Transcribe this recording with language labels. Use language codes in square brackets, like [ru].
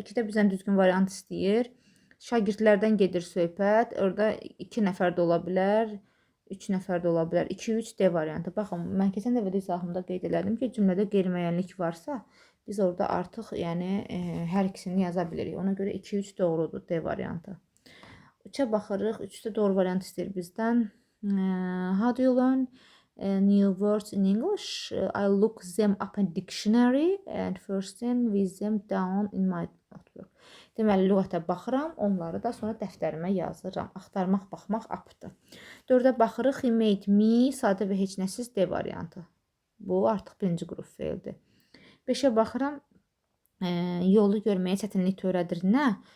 [az] 2-də bizdən düzgün variant istəyir. Şagirdlərdən gedir söhbət. Orada 2 nəfər də ola bilər. 3 nəfər də ola bilər. 2-3 D variantı. Baxın, mən keçən dəfə də izahımda qeyd elədim ki, cümlədə qeyri-müəyyənlik varsa, biz orada artıq, yəni, hər ikisini yaza bilirik. Ona görə 2-3 doğrudur D variantı. 3-ə baxırıq. 3-də doğru variant istəyir bizdən. [en] How do you learn new words in English? I look them up in dictionary and first thing with them down in my notebook. [az] Deməli, lüğətə baxıram, onları da sonra dəftərimə yazıram. Axtarmaq, baxmaq apdır. 4-ə baxırıq. [en] He made me, [az] sadə və heç nəsiz D variantı. Bu artıq birinci qrup feildir. 5-ə baxıram. Yolu görməyə çətinlik törədir. Nə?